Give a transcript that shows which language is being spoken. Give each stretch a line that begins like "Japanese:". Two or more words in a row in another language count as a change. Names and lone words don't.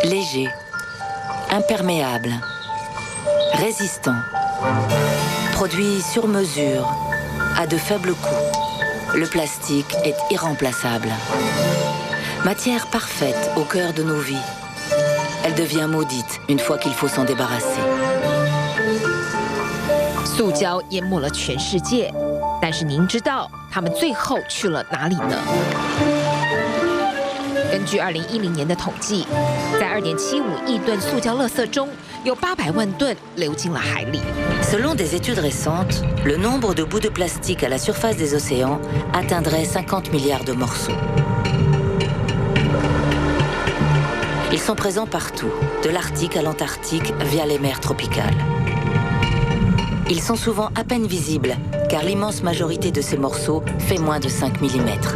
French: léger, imperméable, résistant, produit sur mesure, à de faibles coûts. Le plastique est irremplaçable. Matière parfaite au cœur de nos vies. Elle devient maudite une fois qu'il faut s'en débarrasser.
Chinese: 塑胶淹没了全世界，但是您知道他们最后去了哪里呢？根据2010年的统计，在2.75亿吨塑胶垃圾中，有800万吨流进了海里。
French: Selon des études récentes, le nombre de bouts de plastique à la surface des océans atteindrait 50 milliards de morceaux. Ils sont présents partout, de l'Arctique à l'Antarctique via les mers tropicales. Ils sont souvent à peine visibles, car l'immense majorité de ces morceaux fait moins de 5 mm.